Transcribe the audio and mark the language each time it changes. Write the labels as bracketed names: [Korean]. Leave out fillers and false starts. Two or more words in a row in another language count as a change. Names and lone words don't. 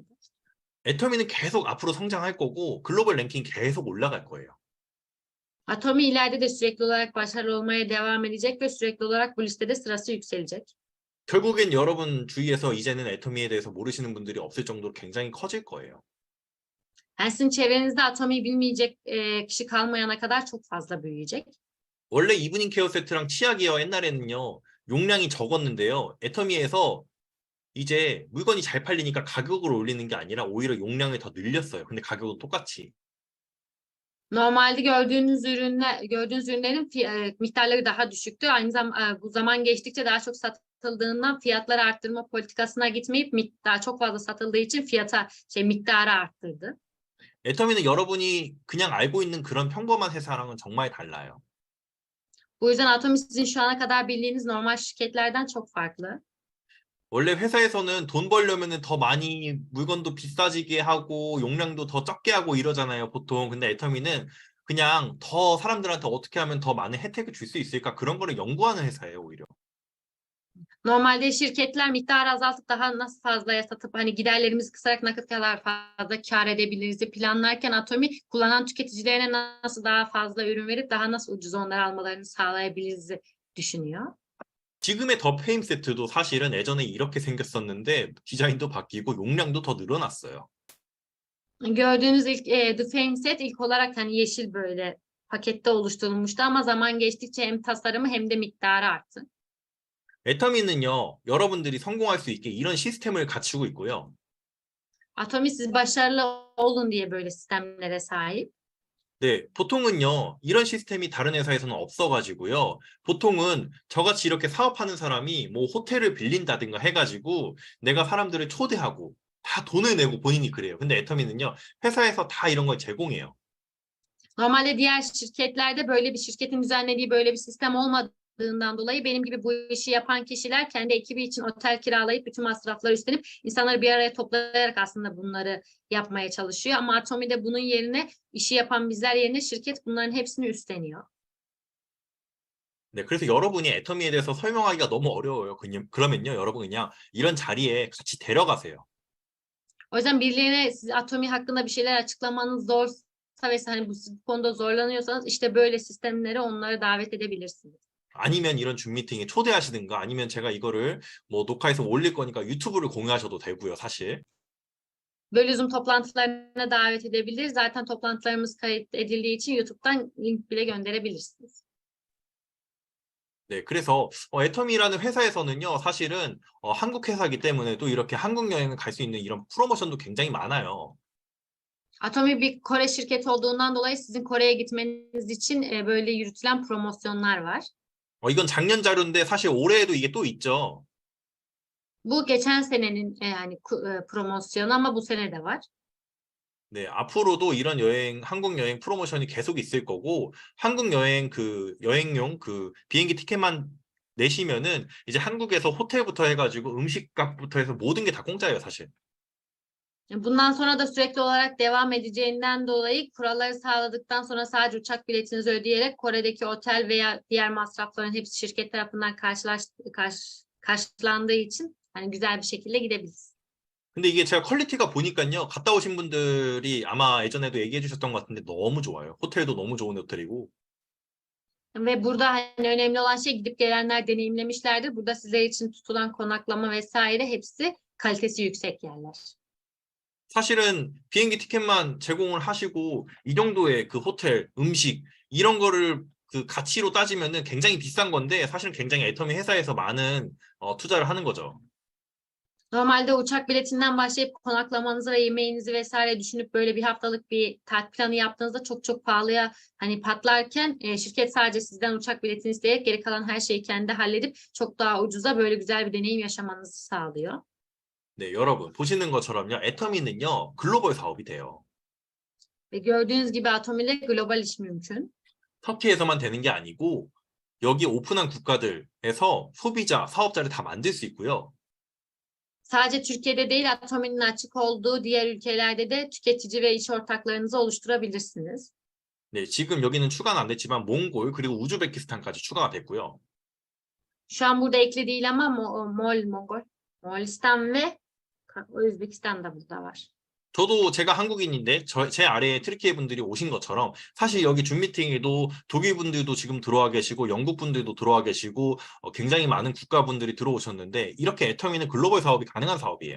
[Korean] 애터미는 계속 앞으로 성장할 거고 [English] global ranking [Korean] 계속 올라갈 거예요. [Turkish] Atomi ileride de sürekli olarak başarılı olmaya devam edecek ve sürekli olarak bu listede sırası yükselecek. [Korean] 결국엔 여러분 주위에서 이제는 애터미에 대해서 모르시는 분들이 없을 정도로 굉장히 커질 거예요. [Turkish] Yani sizin çevrenizde Atomi'yi bilmeyecek kişi kalmayana kadar çok fazla büyüyecek. [Korean] 원래 이브닝 케어 세트랑 치약이요 옛날에는요 용량이 적었는데요. 애터미에서 이제 물건이 잘 팔리니까 가격을 올리는 게 아니라 오히려 용량을 더 늘렸어요. 근데 가격은 똑같이. [Turkish] Normalde gördüğünüz ürünlerin miktarları daha düşüktü. Aynı zamanda bu zaman geçtikçe daha çok satıldığından fiyatları arttırma politikasına gitmeyip daha çok fazla satıldığı için miktarı arttırdı. [Korean] 애터미는 여러분이 그냥 알고 있는 그런 평범한 회사랑은 정말 달라요. [Turkish] Bu yüzden Atomi sizin şu ana kadar bildiğiniz normal şirketlerden çok farklı. [Korean] 원래 회사에서는 돈 벌려면은 더 많이 물건도 비싸지게 하고 용량도 더 적게 하고 이러잖아요, 보통. 근데 애터미는 그냥 더 사람들한테 어떻게 하면 더 많은 혜택을 줄 수 있을까 그런 거를 연구하는 회사예요, 오히려. [Turkish] Normalde şirketler miktarı azaltıp daha nasıl fazlaya satıp hani giderlerimizi kısarak ne kadar fazla kâr edebiliriz diye planlarken Atomi kullanan tüketicilerine nasıl daha fazla ürün verip daha nasıl ucuz onları almalarını sağlayabiliriz düşünüyor. [Korean] 지금의 더 페임 세트도 사실은 예전에 이렇게 생겼었는데 디자인도 바뀌고 용량도 더 늘어났어요. [Turkish] Gördüğünüz ilk The Fame Set ilk olarak hani yeşil böyle pakette oluşturulmuştu ama zaman geçtikçe hem tasarımı hem de miktarı arttı. [Korean] 애터미는요, 여러분들이 성공할 수 있게 이런 시스템을 갖추고 있고요. [Turkish] Atomi siz başarılı olun diye böyle sistemlere sahip. [Korean] 네, 보통은요, 이런 시스템이 다른 회사에서는 없어가지고요. 보통은 저같이 이렇게 사업하는 사람이 뭐 호텔을 빌린다든가 해가지고 내가 사람들을 초대하고 다 돈을 내고 본인이 그래요. 근데 애터미는요, 회사에서 다 이런 걸 제공해요. [Turkish] Normalde diğer şirketlerde böyle bir şirketin düzenlediği böyle bir sistem olmadığından dolayı benim gibi bu işi yapan kişiler kendi ekibi için otel kiralayıp bütün masrafları üstlenip insanları bir araya toplayarak aslında bunları yapmaya çalışıyor. Ama Atomi'de bunun yerine işi yapan bizler yerine şirket bunların hepsini üstleniyor. [Korean] 네, 그래서 여러분이 애터미에 대해서 설명하기가 너무 어려워요. 그러면요, 여러분 그냥 이런 자리에 같이 데려가세요. [Turkish] O yüzden birilerine siz Atomi hakkında bir şeyler açıklamanız zorsa ve hani bu konuda zorlanıyorsanız işte böyle sistemlere onları davet edebilirsiniz. [Korean] 아니면 이런 줌 미팅에 초대하시든가 아니면 제가 이거를 뭐 녹화해서 올릴 거니까 유튜브를 공유하셔도 되고요, 사실. [Turkish] Böyle Zoom toplantılarına davet edebilir. Zaten toplantılarımız kayıt edildiği için YouTube'dan link bile gönderebilirsiniz. [Korean] 네, 그래서 애터미라는 회사에서는요, 사실은 한국 회사이기 때문에 또 이렇게 한국 여행을 갈 수 있는 이런 프로모션도 굉장히 많아요. [Turkish] Atomi bir Kore şirketi olduğundan dolayı sizin Kore'ye gitmeniz için böyle yürütülen promosyonlar var. [Korean] 이건 작년 자료인데 사실 올해에도 이게 또 있죠. [Turkish] Bu geçen senenin yani promosyonu ama bu sene de var. [Korean] 네, 앞으로도 이런 여행, 한국 여행 프로모션이 계속 있을 거고, 한국 여행 여행용 비행기 티켓만 내시면은 이제 한국에서 호텔부터 해가지고 음식값부터 해서 모든 게 다 공짜예요, 사실. [Turkish] Bundan sonra da sürekli olarak devam edeceğinden dolayı kuralları sağladıktan sonra sadece uçak biletinizi ödeyerek Kore'deki otel veya diğer masrafların hepsi şirket tarafından karşılandığı için hani güzel bir şekilde gidebiliriz. [Korean] 근데 이게 제가 퀄리티가 보니까요, 갔다 오신 분들이 아마 예전에도 얘기해 주셨던 것 같은데 너무 좋아요. 호텔도 너무 좋은 호텔이고. [Turkish] Ve burada hani önemli olan şey gidip gelenler deneyimlemişlerdir. Burada sizler için tutulan konaklama vesaire hepsi kalitesi yüksek yerler. [Korean] 사실은 비행기 티켓만 제공을 하시고 이 정도의 그 호텔, 음식 이런 거를 그 가치로 따지면은 굉장히 비싼 건데 사실은 굉장히 애터미 회사에서 많은 투자를 하는 거죠. [Turkish] Normalde uçak biletinden başlayıp konaklamanızı ve yemeğinizi vesaire düşünüp böyle bir haftalık bir tatil planı yaptığınızda çok çok pahalıya hani patlarken şirket sadece sizden uçak biletini isteyerek geri kalan her şeyi kendi halledip çok daha ucuza böyle güzel bir deneyim yaşamanızı sağlıyor. [Korean] 네, 여러분 보시는 것처럼요. 애터미는요. 글로벌 사업이 돼요. [Turkish] Ve gördüğünüz gibi Atomi ile global iş mümkün. [Korean] 터키에서만 되는 게 아니고 여기 오픈한 국가들에서 소비자, 사업자를 다 만들 수 있고요. [Turkish] Sadece Türkiye'de değil Atomi'nin açık olduğu diğer ülkelerde de tüketici ve iş ortaklarınızı oluşturabilirsiniz. [Korean] 네, 지금 여기는 추가는 안 됐지만 몽골 그리고 우즈베키스탄까지 추가가 됐고요. [Turkish] Şu an burada ekli değil ama Moğolistan ve Özbekistan da burada var. [Korean] 저도 제가 한국인인데 제 아래에 트리키예 분들이 오신 것처럼 사실 여기 줌 미팅에도 독일 분들도 지금 들어와 계시고 영국 분들도 들어와 계시고 굉장히 많은 국가 분들이 들어오셨는데 이렇게 애터미는 글로벌 사업이 가능한 사업이에요.